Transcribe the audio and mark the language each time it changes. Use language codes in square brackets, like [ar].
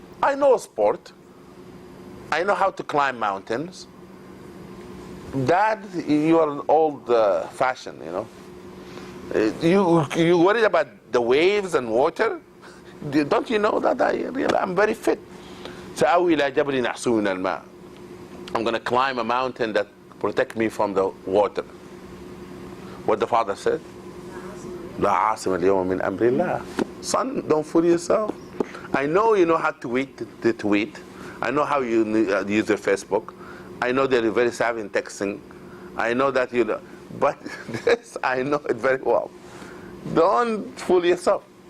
[en] I know sport. I know how to climb mountains. Dad, you are an old fashioned, you know. You worried about the waves and water? Don't you know that I'm very fit? [ar] سأوي إلى جبل يحصون الماء. [en] I'm going to climb a mountain that protect me from the water. What the father said? [ar] لا عاصم اليوم من أمر الله. [en] Son, don't fool yourself. I know you know how to tweet. I know how you use your Facebook. I know that you're very savvy in texting. I know that you know, but this I know it very well. Don't fool yourself.